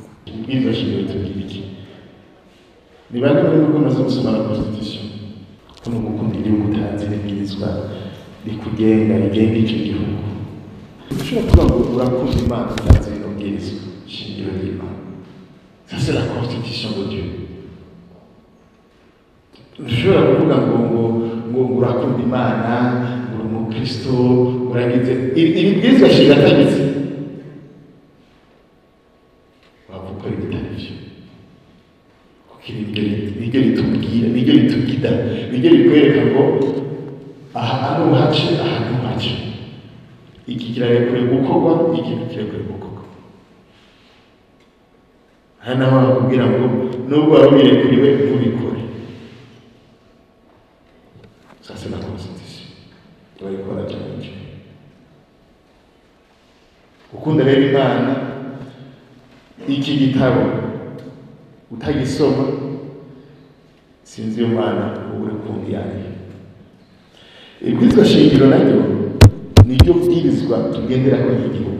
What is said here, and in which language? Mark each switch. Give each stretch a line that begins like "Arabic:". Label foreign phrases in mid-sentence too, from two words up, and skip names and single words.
Rundi: Ibwirizwa nshingiro tugira iki? Ni bande muri mwe maze gusoma
French: la constitution?
Rundi: Ko mu gukunda igihugu utazi n'ibwirizwa rikugenga rigenga icyo gihugu. Ushobora kuvuga ngo urakunda Imana utazi n'ubwirizwa shingiro ry'Imana.
French: Ça c'est la constitution de Dieu.
Rundi: Ushobora kuvuga ngo urakunda Imana, ngo umukristo uragize ibwirizwa shingiro atagize, wavuga ko bitari byo. Niryo ritubwira, niryo ritugida, niryo rikwereka ngo aha hano hace, aha ntuhace. Iki kirarekure gukorwa, iki kirarekure gukorwa. Hano aho bakubwira ngo nubwo waba ubirekuriwe ntubikore.
French: Ça c'est la constitution.
Rundi: Turabikora cyane. Gukunda rero Imana, iki gitabo utagisoma sinzi Imana uri kundi yayo. Ibwirizwa shingiro naryo niryo bwirizwa tugendera ko igihugu.